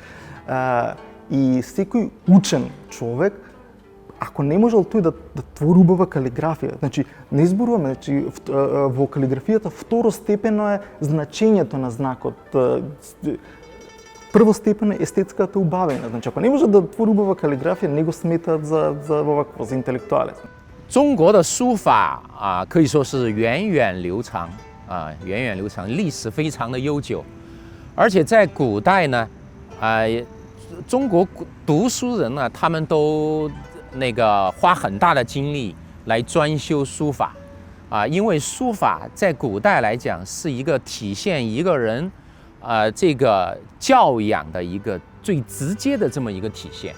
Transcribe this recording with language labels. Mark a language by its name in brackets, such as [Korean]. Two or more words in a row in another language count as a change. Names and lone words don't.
[Macedonian] И секој учен човек, ако не можел тој да твори убава калиграфија, значи не зборуваме, значи во калиграфијата второстепено е значењето на знакот. Првостепено е естетската убавина. Значи ако не може да твори убава калиграфија, не го сметаат за интелектуалец. [Chinese] 中国的书法可以说是源远流长历史非常的悠久。而且在古代呢，中国读书人呢，他们都花很大的精力来专修书法因为书法在古代来讲是一个体现一个人这个教养的一个最直接的这么一个体现。